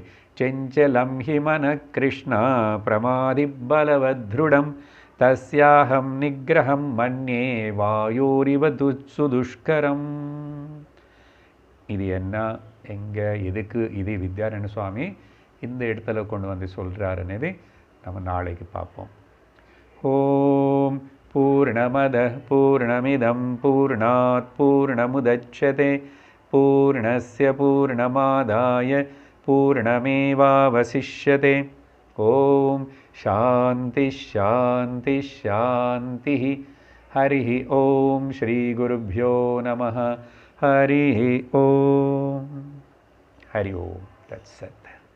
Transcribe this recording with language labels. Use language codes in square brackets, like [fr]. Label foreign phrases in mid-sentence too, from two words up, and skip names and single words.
[sa] चञ्चलं हिमनः कृष्ण प्रमाथि बलवद्दृढम् तस्याहं निग्रहं मन्ये वायोरिव सुदुष्करम्. [ta] இது என்ன எங்கே எதுக்கு இது வித்யாரண்ய சுவாமி இந்த இடத்துல கொண்டு வந்து சொல்கிறாருன்னது நம்ம நாளைக்கு பார்ப்போம். [sa] ॐ पूर्णमदः पूर्णमिदं पूर्णात् पूर्णमुदच्यते पूर्णस्य पूर्णमादाय पूर्णमेवावशिष्यते. ॐ शान्तिः शान्तिः शान्तिः. हरि ॐ श्री गुरुभ्यो नमः. हरि ॐ। हरि ॐ। तत्सत्.